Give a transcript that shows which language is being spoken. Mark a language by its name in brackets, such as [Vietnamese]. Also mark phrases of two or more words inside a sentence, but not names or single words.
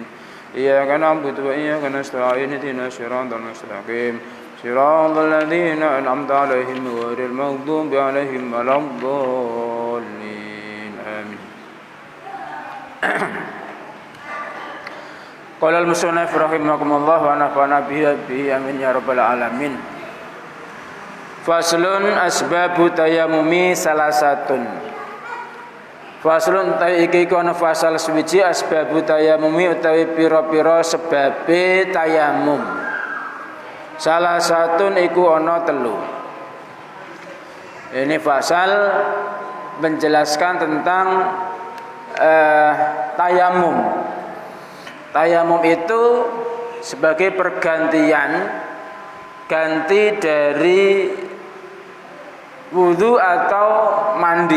[Arabic] إياك نعبد وإياك نستعين اهدنا الصراط المستقيم صراط الذين أنعمت عليهم غير المغضوب عليهم ولا الضالين. آمين. قال المصنف رحمهم الله ونفعنا به آمين يا رب العالمين. فصل أسباب التيمم ثلاثة. [Javanese] Faslun iki kono fasal suwiji [Arabic] أسباب التيمم [Javanese] utawi pira-pira sebabe tayammum. Salasatun iku ana telu. [Indonesian] Ini fasal menjelaskan tentang tayammum. Tayammum itu sebagai pergantian ganti dari wudu atau mandi.